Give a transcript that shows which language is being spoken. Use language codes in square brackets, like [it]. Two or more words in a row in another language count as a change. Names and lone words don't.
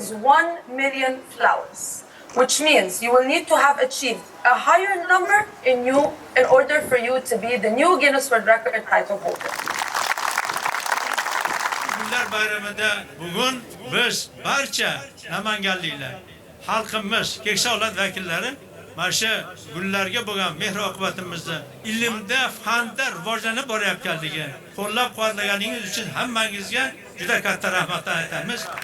[en] 1 million flowers, which means you will need to have achieved a higher number in order for you to be the new Guinness World Record title holder. [uz] Gullar bayramida bugun biz barcha namanganliklar, xalqimiz, keksa avlod vakillari mana shu gullarga bo'lgan mehr-oqibatimizni ilmda, fanda rivojlanib borayotganligi, qo'llab-quvvatlaganingiz uchun hammangizga juda katta rahmatlar aytamiz.